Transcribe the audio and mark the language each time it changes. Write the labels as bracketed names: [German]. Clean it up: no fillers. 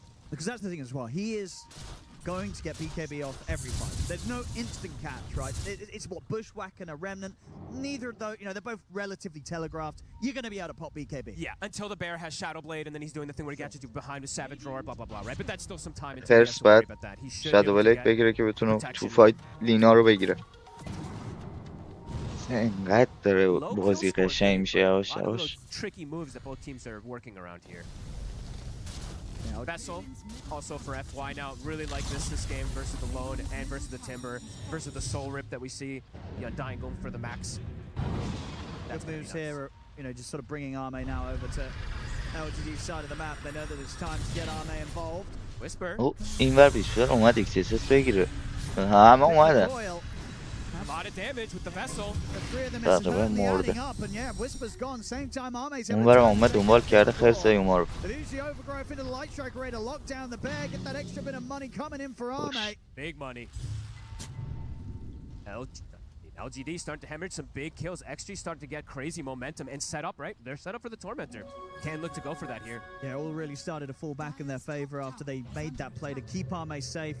[English] Because that's the thing as well. He is going to get BKB off every fight. There's no instant catch, right? It's what Bushwhack and a Remnant. Neither of those, you know, they're both relatively telegraphed. You're going to be able to pop BKB. Yeah, until the bear has Shadow Blade, and then he's doing the thing where he gets you behind with Savage Roar, blah blah blah, right? But that's still some time until he has to worry about that. He should [Persian] Shadow Blade بگیره که بتونه تو فایت لینا رو بگیره. اینقدر داره بازی قشنگ میشه یواش یواش. [English] Tricky moves that both teams are working around here. Vessel, also for FY now. Really like this game versus the Lone and versus the Timber, versus the Soul Rip that we see. The Undying going for the max. Good moves here, you know, just sort of bringing Ame now over to LGD's side of the map. They know that it's time to get Ame involved. Whisper. [Persian] اینور بیشتر اومد XSS بگیره. همه اومدن. [English] A lot of damage with the Vessel. [Persian] تقریبا مرده. [English] Up and yeah, Whisper's gone. Same time Ame's [Persian] اونورم اومد دنبال کرده خرسه اوما رو. [English] They use the overgrowth into the light strike array to lock down the bear, get that extra bit of money coming in for Ame. Big money. LGD starting to hemorrhage some big kills. XG starting to get crazy momentum and set up, right? They're set up for the Tormentor. Can look to go for that here. Yeah, all really started to fall back in their favor after they made that play to keep Ame safe.